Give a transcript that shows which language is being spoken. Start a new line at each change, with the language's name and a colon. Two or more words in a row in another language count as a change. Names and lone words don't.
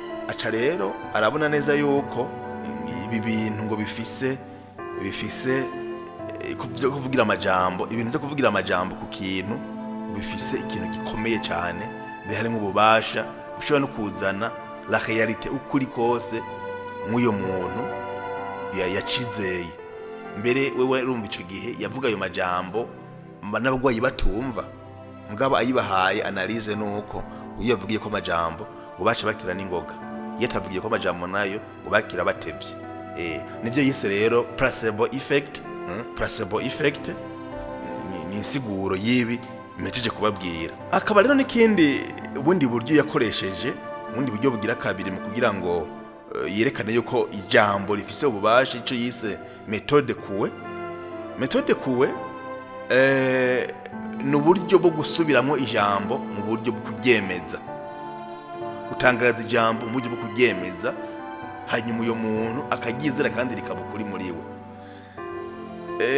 Rundi: Aca rero arabona neza yuko ibi bintu ngo bifise kuvugira amajambo, ibintu byo kuvugira amajambo ku kintu bifise ikintu gikomeye cyane, mbere nk'ububasha ushobora no kuzana
French: la réalité
Rundi: ukuri kose nk'uyo muntu yacizeye. Mbere wewe urumva ico gihe yavuga ayo majambo n'abagwayi batumva, mugabo ayibahaye analize nuko iyo yavugiye ko amajambo ngo bace bakira n'ingoga, iyo atavugiye ko amajambo nayo ngo bakira batevye. Nivyo yise rero
English: placebo effect. Placebo effect
Rundi: ni insiguro yibi mejeje kubabwira. Akaba rero n'ikindi ubundi buryo yakoresheje, ubundi buryo bugira kabiri mu kugira ngo yerekane yuko ijambo rifise ububasha, ico yise
French: méthode Coué. Méthode Coué
Rundi: ni uburyo bwo gusubiramo ijambo mu buryo bwo kuryemeza, gutangaza ijambo mu buryo bwo kuryemeza, hanyuma uyo muntu akagizera kandi rikaba ukuri muri we.